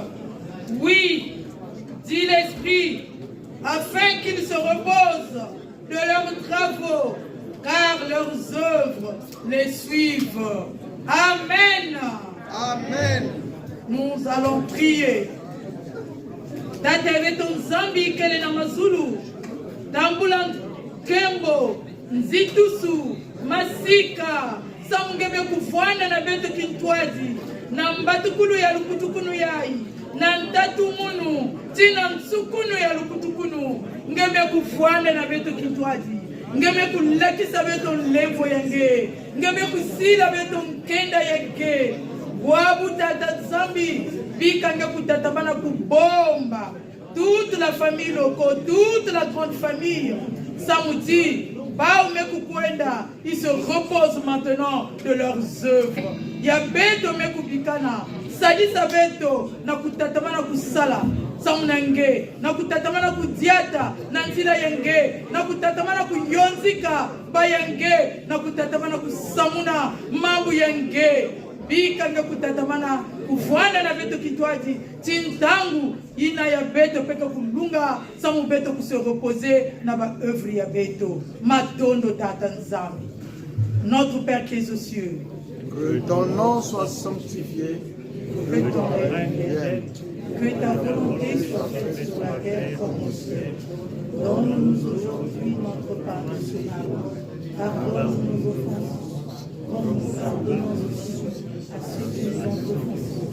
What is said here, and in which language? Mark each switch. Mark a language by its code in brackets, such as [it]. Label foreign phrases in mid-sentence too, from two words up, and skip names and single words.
[fr] Oui, dit l'Esprit, afin qu'ils se reposent de leurs travaux, car leurs œuvres les suivent. Amen. Amen. Nous allons prier. [ktu] Tateveto Nzambi kele na mazulu, tambula kembo, nzitusu, masika, samungebe kufwana na beto kintwazi, na mbatukulu ya lukutukunu yai, na ntatumunu, tina nsukunu ya lukutukunu, ngebe kufwana na beto kintwazi, ngebe kulakisa beto nlevo yange, ngebe kusila beto mkenda yange, wabu tata Nzambi, bikanga kutatabana kubomba, [fr] toute la famille locale, toute la grande famille, Samouti, Baumekukwenda, ils se reposent maintenant de leurs œuvres. [ktu] Yabeto Mekubikana, Sadi Sabeto, Nakutatamana Kusala, Samunange, Nakutatamana Kudiata, Nantila Yenge, Nakutatamana Kuyonzika, Bayange, Nakutatamana Kusamuna, Mabu Yenge, Bikanga Kutatamana, Kufwana na beto kitwaji, Tintangu, ina ya beto peko kulunga, samu beto [fr] se reposer [ktu] na ba œuvre ya beto. Matondo tata Nzambi. [fr] Notre Père qui es aux cieux, Que ton nom soit sanctifié. que ton règne vienne, que ta volonté soit faite sur la terre comme au ciel. Donne-nous aujourd'hui notre pain national. Pardonne nos offenses, comme nous pardonnons aussi à ceux qui nous ont offensés.